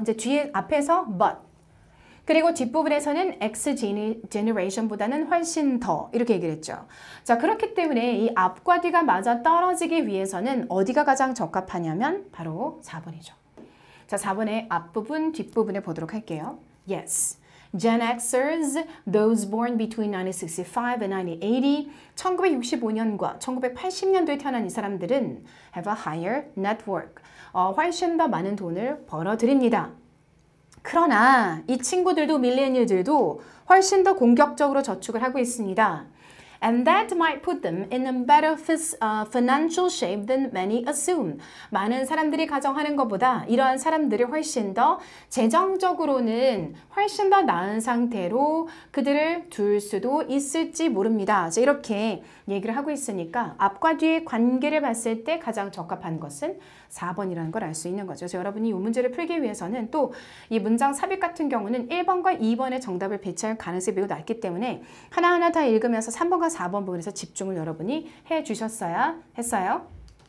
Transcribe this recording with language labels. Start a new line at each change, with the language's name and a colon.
Korean: 이제 뒤에 앞에서 but 그리고 뒷부분에서는 X generation보다는 훨씬 더 이렇게 얘기를 했죠. 자, 그렇기 때문에 이 앞과 뒤가 맞아 떨어지기 위해서는 어디가 가장 적합하냐면 바로 4번이죠. 자, 4번의 앞부분, 뒷부분을 보도록 할게요.
English: Yes. Gen Xers, those born between 1965 and 1980,
Korean: 1965년과 1980년도에 태어난 이 사람들은
English: have a higher network.
Korean: 훨씬 더 많은 돈을 벌어들입니다. 그러나 이 친구들도 밀레니얼들도 훨씬 더 공격적으로 저축을 하고 있습니다.
English: And that might put them in a better financial shape than many assume.
Korean: 많은 사람들이 가정하는 것보다 이러한 사람들이 훨씬 더 재정적으로는 훨씬 더 나은 상태로 그들을 둘 수도 있을지 모릅니다. 이렇게 얘기를 하고 있으니까 앞과 뒤의 관계를 봤을 때 가장 적합한 것은 4번이라는 걸 알 수 있는 거죠. 그래서 여러분이 이 문제를 풀기 위해서는 또 이 문장 삽입 같은 경우는 1번과 2번의 정답을 배치할 가능성이 매우 낮기 때문에 하나하나 다 읽으면서 3번과 4번 부분에서 집중을 여러분이 해주셨어야 했어요.